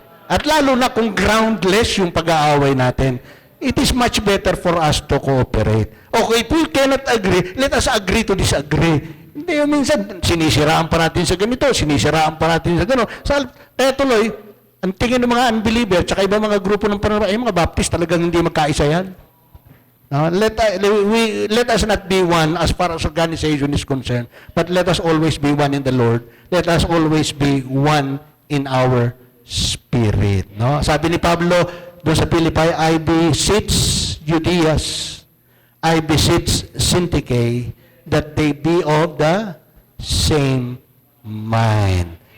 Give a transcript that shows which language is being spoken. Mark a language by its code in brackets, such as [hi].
[tl] At lalo na kung groundless yung pag-aaway natin, [en] it is much better for us to cooperate. Okay, if we cannot agree, let us agree to disagree. [tl] Hindi yung minsan, sinisiraan pa natin sa ganito, sinisiraan pa natin sa gano'n. Kaya tuloy, ang tingin ng mga unbeliever, tsaka ibang mga grupo ng pananampalataya, mga Baptist talagang hindi magkaisa yan. [en] Let us not be one as far as organization is concerned, but let us always be one in the Lord. Let us always be one in our spirit. No? [tl] Sabi ni Pablo doon sa Philippi, [en] I beseech Judeas, I beseech Syntyche, that they be of the same mind.